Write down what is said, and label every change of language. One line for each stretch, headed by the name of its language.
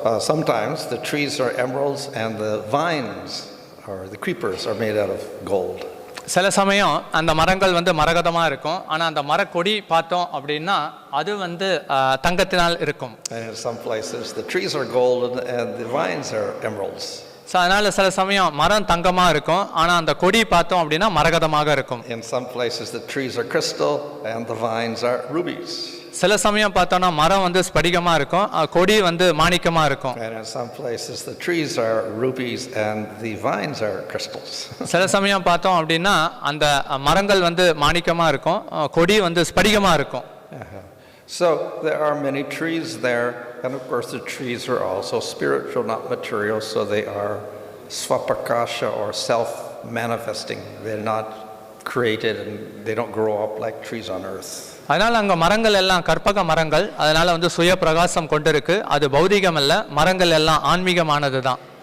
English: Sometimes the trees are emeralds and the vines or the creepers are made out of gold.
Tamil: சில சமயம் அந்த மரங்கள் வந்து மரகதமா இருக்கும், ஆனா அந்த மரக்கொடி பார்த்தோம் அப்படின்னா அது வந்து தங்கத்தினால் இருக்கும்.
English: And in some places the trees are golden and the vines are emeralds.
Tamil: So அதனால சில சமயம் மரம் தங்கமா இருக்கும், ஆனா அந்த கொடி பார்த்தோம் அப்படின்னா மரகதமாக இருக்கும்.
English: In some places the trees are crystal and the vines are rubies.
Tamil: சில சமயம் பார்த்தோம்னா மரம் வந்து ஸ்படிகமா இருக்கும், கொடி வந்து மாணிக்கமா இருக்கும்.
English: And in some places the trees are rubies and the vines are crystals.
Tamil: சில சமயம் பார்த்தோம் அப்படின்னா அந்த மரங்கள் வந்து மாணிக்கமா இருக்கும், கொடி வந்து ஸ்படிகமா இருக்கும்.
English: So there are many trees there, and of course the trees are also spiritual, not material, so they are svapakasha or self-manifesting. They're not created and they don't grow up like trees on earth.
Tamil: அதனால அங்க மரங்கள் எல்லாம் கற்பக மரங்கள், அதனால வந்து சுய பிரகாசம் கொண்டிருக்கு, அது பௌதிகம் அல்ல, மரங்கள் எல்லாம் ஆன்மீகமானது தான்.